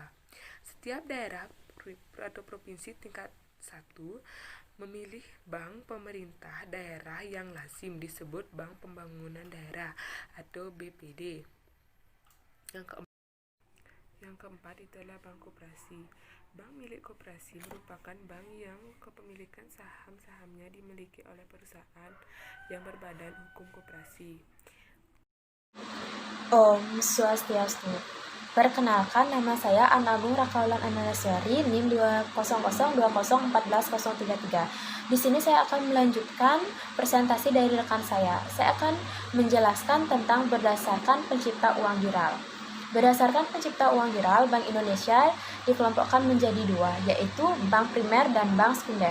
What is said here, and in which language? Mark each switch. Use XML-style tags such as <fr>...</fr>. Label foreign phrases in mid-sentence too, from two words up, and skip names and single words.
<id>Setiap daerah atau provinsi tingkat 1 memilih bank pemerintah daerah yang lazim disebut Bank Pembangunan Daerah atau BPD. Yang keempat itulah bank koperasi. Bank milik koperasi merupakan bank yang kepemilikan saham-sahamnya dimiliki oleh perusahaan yang berbadan hukum koperasi.</id> <ban>Om Swastiastu.</ban> <id>Perkenalkan, nama saya Anagung Rakaulan Ananasari, NIM 20020140033. Di sini saya akan melanjutkan presentasi dari rekan saya. Saya akan menjelaskan tentang berdasarkan pencipta uang giral. Berdasarkan pencipta uang giral, Bank Indonesia dikelompokkan menjadi 2, yaitu bank primer dan bank sekunder.</id>